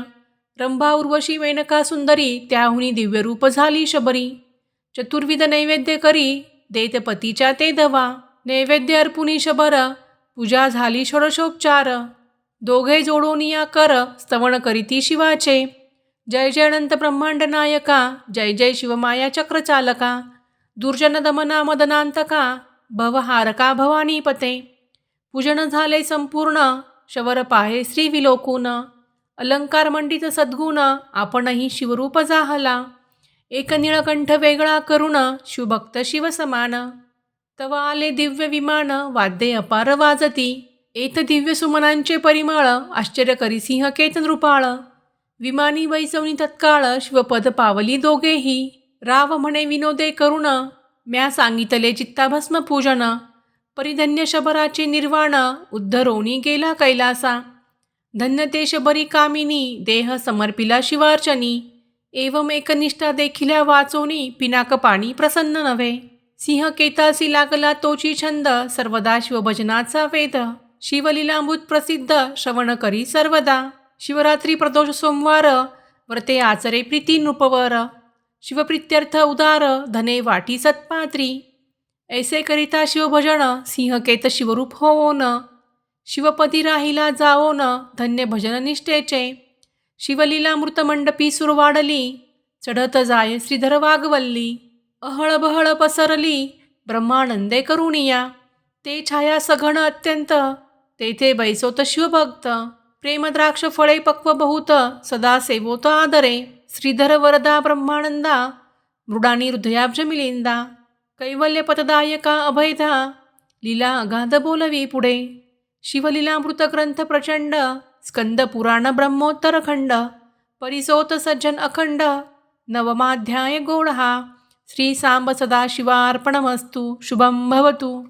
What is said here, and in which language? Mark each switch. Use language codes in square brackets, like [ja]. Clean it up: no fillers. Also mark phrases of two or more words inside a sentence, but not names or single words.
[mr] रंभा उर्वशी मेनका सुंदरी, त्याहुनी दिव्यरूप झाली शबरी. चतुर्विध नैवेद्य करी, देत पतीच्या ते धवा. नैवेद्य अर्पुनी शबर, पूजा झाली षोडशोपचार. दोघे जोडोनिया कर, स्तवन करीती शिवाचे. जय जय अनंत ब्रह्मांड नायका, जय जय शिवमाया चक्रचालका. दुर्जन दमना मदनांतका, भवहारका भवानीपते. पूजन झाले संपूर्ण, शवर पाहे श्री विलोकून. अलंकार मंडित सद्गुण, आपणही शिवरूप जाहला. एक निळकंठ वेगळा करुण, शिवभक्त शिवसमान. तव आले दिव्य विमान, वाद्ये अपार वाजती. एत दिव्य सुमनांचे परिमळ, आश्चर्य करी सिंह केत नृपाळ. विमानी बैसवणी तत्काळ, शिवपद पावली दोघेही. राव म्हणे विनोदे करुण, म्या सांगितले चित्ताभस्म पूजन. परिधन्य शबराचे निर्वाण, उद्धरोणी गेला कैलासा. धन्य ते शबरी कामिनी, देह समर्पिला शिवार्चनी. एवं एकनिष्ठा देखिल्या वाचोनी, पिनाक पाणी प्रसन्न नव्हे. सिंह केतासी लागला तोची छंद, सर्वदा शिवभजनाचा वेद. शिवलीलामृत प्रसिद्ध, श्रवण करी सर्वदा. शिवरात्री प्रदोष सोमवार, व्रते आचरे प्रीती नृपवर. शिवप्रित्यर्थ उदार, धने वाटी सत्पात्री. ऐसे करिता शिवभजन, सिंहकेत शिवरूप होवोन. शिवपदी राहिला जाओन, धन्य भजन निष्ठेचे. शिवलीलामृत मंडपी सुर वाढली, चढत जाय श्रीधर वागवल्ली. अहळ बहळ पसरली, ब्रह्मानंदे करुणिया. ते छाया सघन अत्यंत, तेथे बैसोत शिवभक्त. प्रेमद्राक्ष फळे पक्व बहुत, सदा सेवोत आदरे. श्रीधर वरदा ब्रह्मानंदा, मृडानी हृदयाब्ज मिलिंदा. कैवल्य पतदायका अभयदा, लीला अगाध बोलवी पुढे. शिवलीलामृत ग्रंथ प्रचंड, स्कंद पुराण ब्रह्मोत्तर खंड. परिसोत सज्जन अखंड, नवमाध्याय गोड हा. [sa] श्री सांब सदाशिवार्पणमस्तु. शुभं भवतु.